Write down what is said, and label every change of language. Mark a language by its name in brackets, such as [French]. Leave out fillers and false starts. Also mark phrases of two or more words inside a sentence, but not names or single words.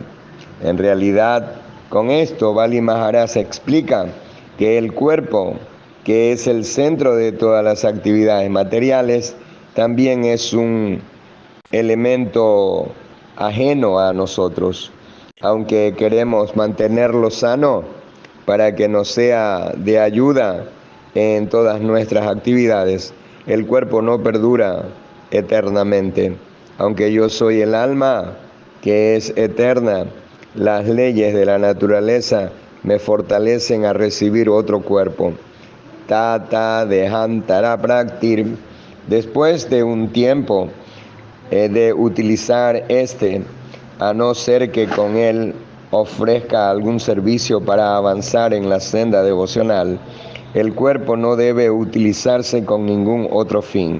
[Spanish] En realidad, con esto Bali Maharaj explica que el cuerpo, que es el centro de todas las actividades materiales, también es un elemento ajeno a nosotros, aunque queremos mantenerlo sano para que nos sea de ayuda en todas nuestras actividades. El cuerpo no perdura eternamente. Aunque yo soy el alma que es eterna, las leyes de la naturaleza me fortalecen a recibir otro cuerpo. [Sanskrit] Tata dehantara praktir. [Spanish] Después de un tiempo de utilizar a no ser que con él ofrezca algún servicio para avanzar en la senda devocional, el cuerpo no debe utilizarse con ningún otro fin.